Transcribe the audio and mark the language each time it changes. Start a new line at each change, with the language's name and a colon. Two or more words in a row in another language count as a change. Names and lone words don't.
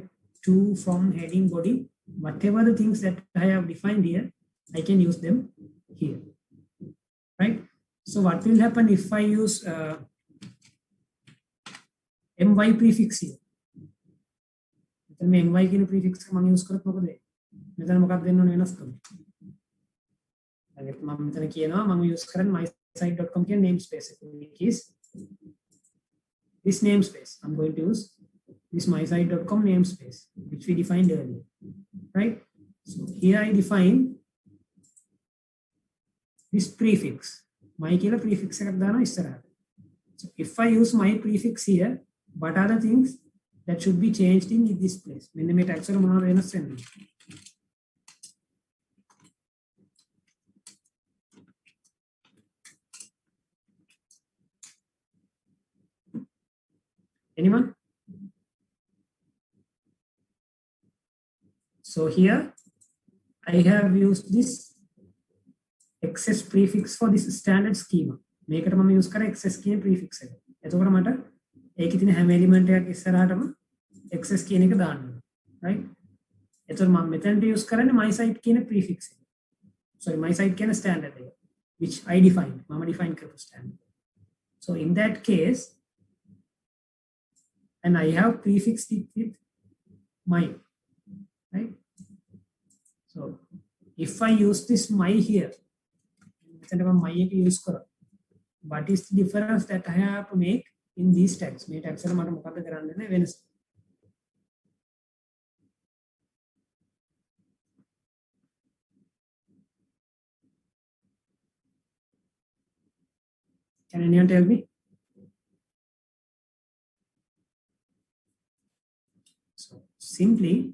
English: To, from, heading, body, whatever the things that I have defined here, I can use them here, right? So what will happen if I use my prefix here?
Sinhala: my කියන prefix එක මම use කරත් මොකද වෙන්නේ? මෙතන මොකක්ද දෙන්න ඕනේ වෙනස් කරන්න. මම මෙතන කියනවා මම use කරන්නේ mysite.com කියන namespace එක,
English: which is this namespace. I'm going to use this mysite.com namespace, which we defined earlier, right? So here I define this prefix.
Sinhala: My කියලා prefix එකක් දානවා ඉස්සරහට.
English: So if I use my prefix here, what are the things that should be changed in this place?
Sinhala: මෙන්න මේ tags වල මොනවද වෙනස් වෙන්නේ?
English: Anyone? So here I have used this XS prefix for this standard schema.
Sinhala: මේකට මම use කරා XS කියන prefix එක. එතකොට මට ඒකේ තියෙන හැම element එකක් ඉස්සරහටම XS කියන එක දාන්න ඕනේ, right? එතකොට මම මෙතනට use කරන්නේ mysite කියන prefix එක. Sorry, mysite කියන standard එක,
English: which I defined.
Sinhala: මම define කරපු standard.
English: So in that case, and I have prefixed it with my, right? So if I use this my here, my use karo, what is the difference that I have to make in these tags?
Sinhala: මේ tags වල මට මොකක්ද කරන්න දෙන්නේ වෙනස?
English: Can anyone tell me? So simply